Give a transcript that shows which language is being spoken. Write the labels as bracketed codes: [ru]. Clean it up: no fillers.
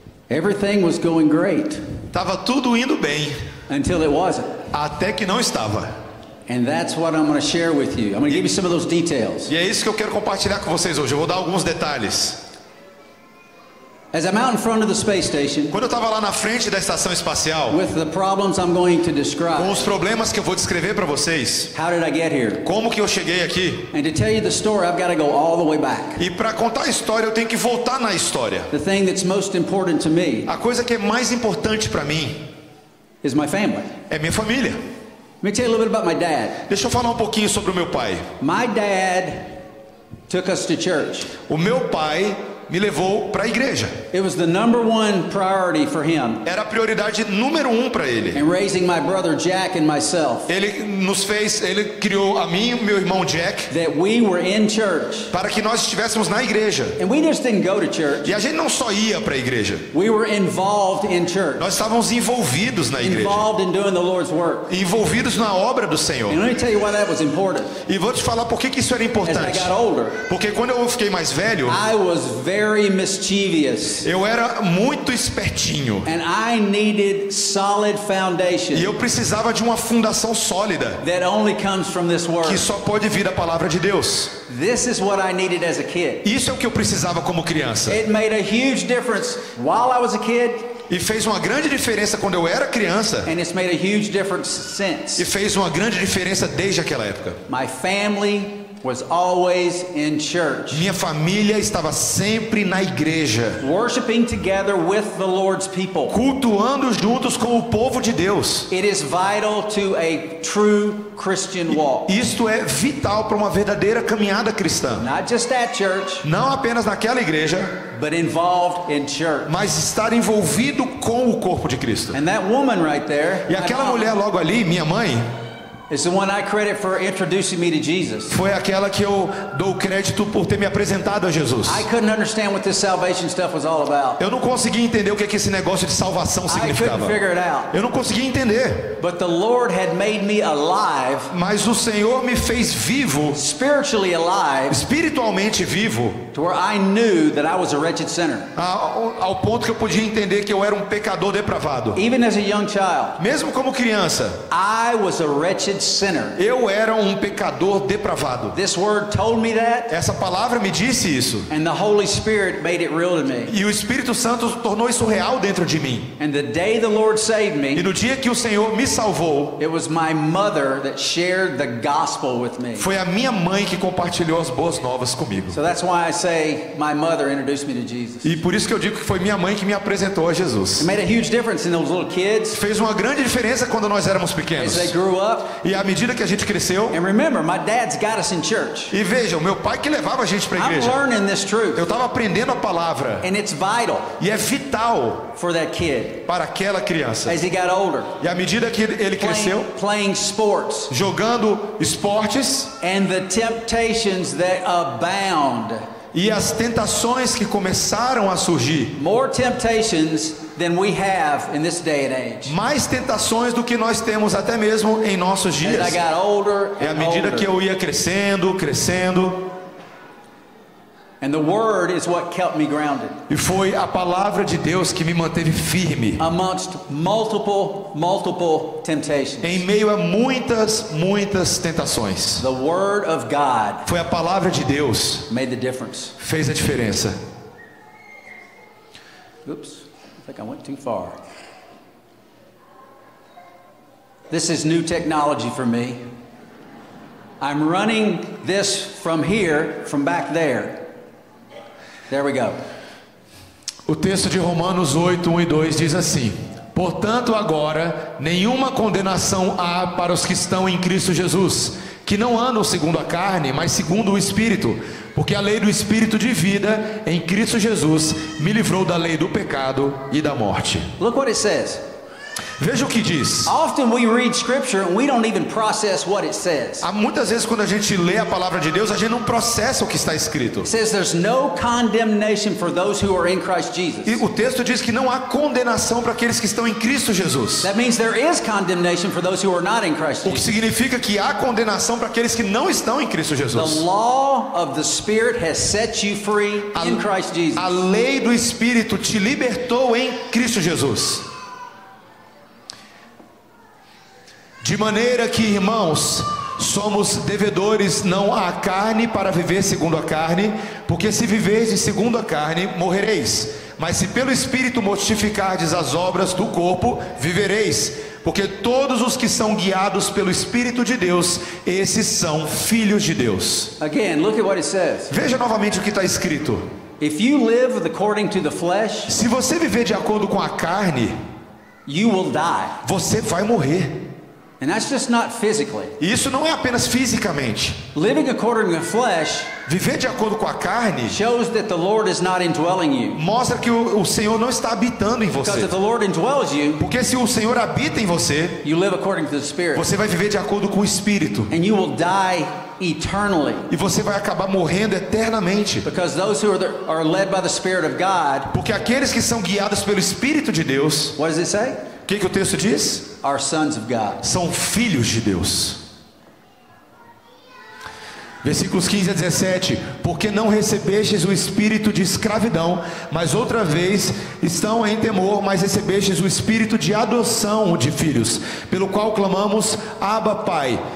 [en] Everything was going great [pt] Tava tudo indo bem, [en] until it wasn't. [pt] até que não estava. [en] And that's what I'm going to share with you. I'm going to give you some of those details. [pt] E é isso que eu quero compartilhar com vocês hoje. Eu vou dar alguns detalhes. [en] As I'm out in front of the space station [pt] Quando eu estava lá na frente da estação espacial, [en] with the problems I'm going to [pt] com [en] describe, [pt] os problemas que eu vou descrever para vocês, [en] how did I get here? [pt] como que eu cheguei aqui, [en] And to tell you the story, I've got to go all the way back. [pt] e para contar a história eu tenho que voltar na história. [en] The thing that's most important to me [pt] A coisa que é mais importante para mim [en] is my family. [pt] é minha família. [en] Let me tell you a little bit about my dad. [pt] Deixa eu falar um pouquinho sobre o meu pai. [en] My dad took us to church. [pt] O meu pai me levou para a igreja. [en] It was the number one priority for him [pt] Era a prioridade número 1 para ele. [en] in raising my brother Jack and myself, [pt] Ele criou a mim e meu irmão Jack [en] that we were in church. [pt] para que nós estivéssemos na igreja. [en] And we just didn't go to church. [pt] E a gente não só ia para a igreja, [en] We were involved in church, [pt] nós estávamos envolvidos na igreja, [en] involved in doing the Lord's work. [pt] envolvidos na obra do Senhor. [en] And let me tell you why that was important. [pt] E vou te falar por que isso era [en] As I [pt] importante. [en] got older, [pt] Porque quando eu fiquei mais velho, [en] I was very mischievous, [pt] eu era muito espertinho. [en] and I needed solid foundation [pt] E eu precisava de uma fundação sólida, [en] that only comes from this word. [pt] que só pode vir da palavra de Deus. [en] This is what I needed as a kid. [pt] Isso é o que eu precisava como criança. [en] It made a huge difference while I was a kid, [pt] E fez uma grande diferença quando eu era criança. [en] and it's made a huge difference since. [pt] E fez uma grande diferença desde aquela época. [en] My family was always in church, [pt] Minha família estava sempre na igreja, [en] worshiping together with the Lord's people. [pt] cultuando juntos com o povo de Deus. [en] It is vital to a true Christian walk. [pt] Isto é vital para uma verdadeira caminhada cristã. [en] Not just at church, [pt] Não apenas naquela igreja, [en] but involved in church. [pt] mas estar envolvido com o corpo de Cristo. [en] And that woman right there, [pt] E aquela mulher logo ali, minha mãe, [en] is the one I credit for introducing me to Jesus. [pt] foi aquela que eu dou crédito por ter me apresentado a Jesus. [en] I couldn't understand what this salvation stuff was all about. [pt] Eu não conseguia entender o que esse negócio de salvação [en] I couldn't [pt] significava. [en] figure it out. [pt] Eu não conseguia entender. [en] But the Lord had made me alive, [pt] Mas o Senhor me fez vivo, [en] spiritually alive, [pt] espiritualmente vivo, [en] to where I knew that I was a wretched sinner. [pt] ao ponto que eu podia entender que eu era um pecador depravado. [en] Even as a young child, [pt] Mesmo como criança, [en] I was a wretched sinner. [pt] eu era um pecador depravado. [en] This word told me that, [pt] Essa palavra me disse isso. [en] and the Holy Spirit made it real to me. [pt] E o Espírito Santo tornou isso real dentro de mim. [en] And the day the Lord saved [pt] E [en] me, [pt] no dia que o Senhor me salvou, [en] it was my mother that shared the gospel with me. [pt] foi a minha mãe que compartilhou as boas novas comigo. [en] So that's why I say my mother introduced me to Jesus. [pt] E por isso que eu digo que foi minha mãe que me apresentou a Jesus. [en] It made a huge difference in those little kids [pt] Fez uma grande diferença quando nós éramos [en] as [pt] pequenos. [en] they grew up. [pt] E à medida que a gente cresceu, [en] And remember, my dad's got us in church. [pt] e veja, o meu pai que levava a gente para a [en] I'm [pt] igreja. [en] learning this truth, [pt] Eu estava aprendendo a palavra. [en] and it's vital [pt] E é vital [en] for that kid [pt] para aquela criança. [en] as he got older. [pt] E à medida que ele cresceu, [en] Playing sports [pt] jogando esportes [en] and the temptations that abound [pt] E as tentações que começaram a surgir, [en] more temptations than we have in this day and age. [pt] mais tentações do que nós temos até mesmo em nossos [en] As [pt] dias. [en] I got older [pt] É à [en] and [pt] medida que [en] older. [pt] eu ia crescendo, [en] And the word is what kept me grounded [pt] e foi a palavra de Deus que me manteve firme [en] amongst multiple temptations. [pt] em meio a muitas tentações. [en] The word of God [pt] Foi a palavra de Deus [en] made the difference. [pt] fez a diferença. [en] Oops, I think I went too far. This is new technology for me. I'm running this from here, from back there. There we go. [pt] O texto de Romanos 8, 1 e 2 diz assim: portanto agora nenhuma condenação há para os que estão em Cristo Jesus, que não andam segundo a carne, mas segundo o Espírito, porque a lei do Espírito de vida em Cristo Jesus me livrou da lei do pecado e da morte. [en] Look what it says. [pt] Veja o que diz. [en] Often we read scripture and we don't even process what it says. [pt] Há muitas vezes quando a gente lê a palavra de Deus, a gente não processa o que está escrito. [en] It says there's no condemnation for those who are in Christ Jesus. [pt] E o texto diz que não há condenação para aqueles que estão em Cristo Jesus. [en] That means there is condemnation for those who are not in Christ [pt] O que [en] Jesus. [pt] significa que há condenação para aqueles que não estão em Cristo [en] The [pt] Jesus. [en] law of the Spirit has set you free in Christ Jesus. [pt] A lei do Espírito te libertou em Cristo Jesus. De maneira que, irmãos, somos devedores não à carne para viver segundo a carne, porque se viverdes segundo a carne, morrereis. Mas se pelo Espírito mortificardes as obras do corpo, vivereis. Porque todos os que são guiados pelo Espírito de Deus, esses são filhos de Deus. [en] Again, look at what it says. [pt] Veja novamente o que está escrito. [en] If you live according to the flesh, [pt] Se você viver de acordo com a carne, [en] you will die. [pt] você vai morrer. [en] And that's just not physically. [pt] E isso não é apenas fisicamente. [en] Living according to the flesh [pt] Viver de acordo com a carne [en] shows that the Lord is not indwelling you. [pt] mostra que o Senhor não está habitando em [en] Because [pt] você. [en] if the Lord indwells you, [pt] Porque se o Senhor habita em você, [en] you live according to the Spirit. [pt] você vai viver de acordo com o Espírito. [en] And you will die eternally. [pt] E você vai acabar morrendo eternamente. [en] Because those who are led by the Spirit of God, [pt] Porque aqueles que são guiados pelo Espírito de Deus, [en] what does it say? [pt] o que o texto diz? [en] Are sons of God. [pt] São filhos de Deus. Versículos 15 a 17. Porque não recebestes o espírito de escravidão, mas outra vez estão em temor, mas recebestes o espírito de adoção de filhos, pelo qual clamamos, Abba, Pai.